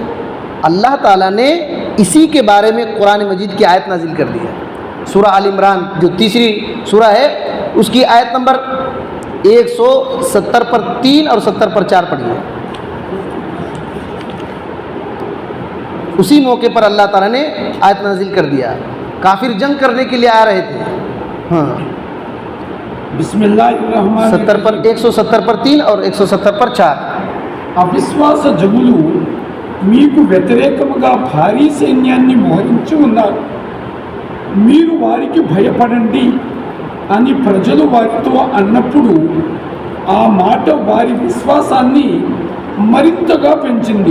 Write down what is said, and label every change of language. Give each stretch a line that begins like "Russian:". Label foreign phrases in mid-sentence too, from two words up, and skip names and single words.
Urdu: اللہ تعالیٰ نے اسی کے بارے میں قرآن مجید کی آیت نازل کر دی ہے، سورہ آل عمران جو تیسری سورہ ہے اس کی آیت نمبر 170 پر 3 اور 70 پر 4 پڑھی ہے۔ اسی موقع پر اللہ تعالیٰ نے آیت نازل کر دیا، کافر جنگ کرنے کے لیے آ رہے تھے۔ ہاں
Arabic: بسم اللہ الرحمن
Urdu: 70 پر 170 پر 3 اور 170 پر 4۔
Telugu: అవిశ్వాస జగులు మీకు వ్యతిరేకముగా భారీ సైన్యాన్ని మోహరించి ఉన్నారు, మీరు వారికి భయపడండి అని ప్రజలు వారితో అన్నప్పుడు ఆ మాట వారి విశ్వాసాన్ని మరింతగా పెంచింది।